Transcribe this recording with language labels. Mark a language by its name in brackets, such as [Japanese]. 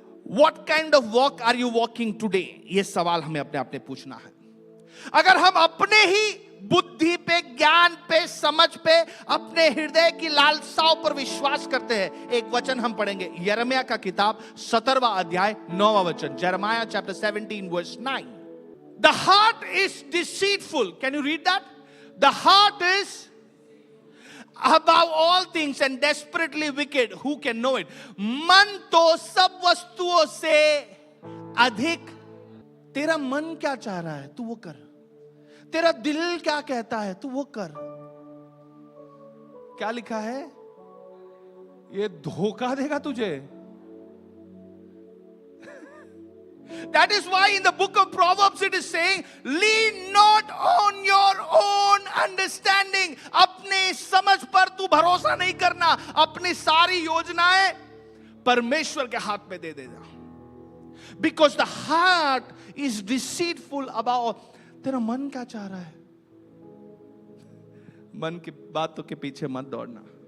[English] What kind of walk are you walking today? [Hindi] यह सवाल हमें अपने आप से पूछना है। अगर हम अपने ही बुद्धि पे, ज्ञान पे, समझ पे, अपने हृदय की लालसाओं पर विश्वास करते हैं। एक वचन हम पढ़ेंगे, यिर्मयाह का किताब 17वां अध्याय 9वां वचन, [English] Jeremiah chapter 17 verse 9. The heart is deceitful. Can you read that? The heart is above all things and desperately wicked. Who can know it? [Hindi] मन तो सब वस्तुओं से अधिक। तेरा मन क्या चाह रहा है तू वो कर, तेरा दिल क्या कहता है तू वो कर। क्या लिखा है? ये धोखा देगा तुझे। [English] That is why in the book of Proverbs it is saying, lean not on your own understanding. [Hindi] अपने समझ पर तू भरोसा नहीं करना, अपनी सारी योजनाएं परमेश्वर के हाथ में दे देना। [English] Because the heart is deceitful about. [Hindi] तेरा मन क्या चाह रहा है? मन की बातों के पीछे मत दौड़ना।